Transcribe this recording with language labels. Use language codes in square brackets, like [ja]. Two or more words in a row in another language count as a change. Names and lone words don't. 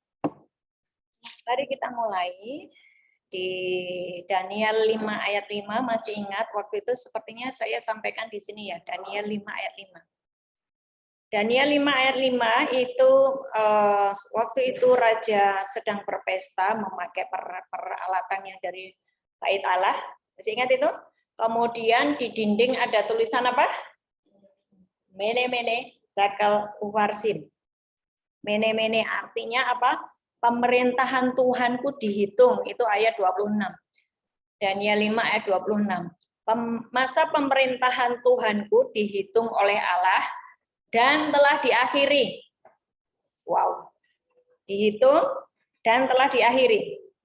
[id] Mari kita mulai di Daniel 5 ayat 5, masih ingat waktu itu sepertinya saya sampaikan di sini ya, Daniel 5 ayat 5. Daniel 5 ayat 5 itu waktu itu raja sedang berpesta memakai peralatan yang dari bait Allah. Masih ingat itu? Kemudian di dinding ada tulisan apa? [arc] מנא מנא תקל ופרסין. [id] Mene mene artinya apa? Pemerintahan Tuhanku dihitung, itu ayat 26. Daniel 5 ayat 26. Masa pemerintahan Tuhanku dihitung oleh Allah dan telah diakhiri. Wow. Dihitung dan telah diakhiri.